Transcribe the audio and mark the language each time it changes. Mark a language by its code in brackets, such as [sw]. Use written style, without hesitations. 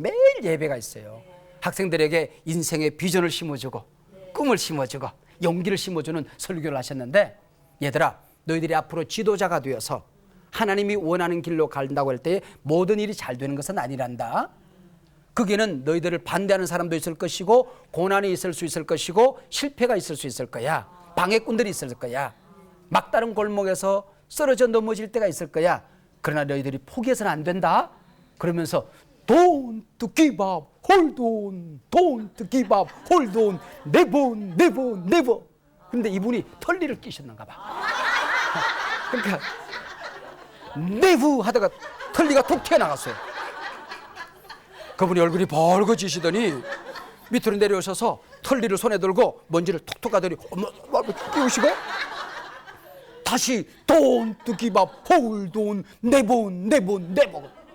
[ko] 매일 예배가 있어요. 학생들에게 인생의 비전을 심어주고 꿈을 심어주고 용기를 심어주는 설교를 하셨는데 얘들아 너희들이 앞으로 지도자가 되어서 하나님이 원하는 길로 간다고 할 때 모든 일이 잘 되는 것은 아니란다. 거기에는 너희들을 반대하는 사람도 있을 것이고 고난이 있을 수 있을 것이고 실패가 있을 수 있을 거야. 방해꾼들이 있을 거야. 막다른 골목에서 쓰러져 넘어질 때가 있을 거야. 그러나 너희들이 포기해서는 안 된다. 그러면서 [en] Don't give up, hold on, don't give up, hold on, never, never, never. [ko] 근데 이분이 털리를 끼셨는가 봐. 그러니까 never 하다가 털리가 툭 튀어나갔어요. 그분이 얼굴이 벌거지시더니 밑으로 내려오셔서 털리를 손에 들고 먼지를 툭툭 가더니 끼우시고 다시 [en] Don't give up, hold on, never, never, [ko] never.